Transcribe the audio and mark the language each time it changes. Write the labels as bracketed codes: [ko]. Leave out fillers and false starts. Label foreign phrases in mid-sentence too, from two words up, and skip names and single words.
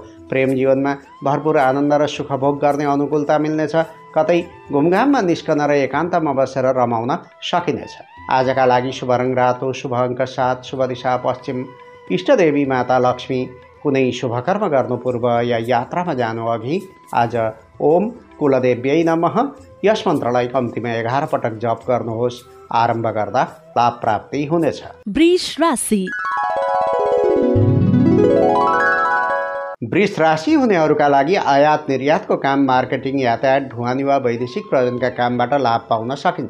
[ne] प्रेम जीवनमा भरपूर आनन्द र सुखभोग गर्ने अनुकूलता मिल्नेछ। कतै घुमघाममा निस्कन र एकान्तमा बसेर रमाउन सकिनेछ। आजका लागि शुभ रङ रातो, शुभ अङ्क 7, शुभ दिशा पश्चिम। इष्टदेवी माता लक्ष्मी। कुनै शुभकर्म गर्नु पूर्व या यात्रामा जानु अघि आज [sa] ओम कुलदेव्यै नमः [ne] यस मन्त्रलाई कम्तीमा 11 पटक जप गर्नुहोस्। आरम्भ गर्दा लाभ प्राप्ति हुनेछ। वृष राशि वृष राशि हुनेहरूका लागि आयात निर्यातको काम, मार्केटिङ, यातायात, ढुवानी वा वैदेशिक प्रयोजनका कामबाट लाभ पाउन सकिन्छ।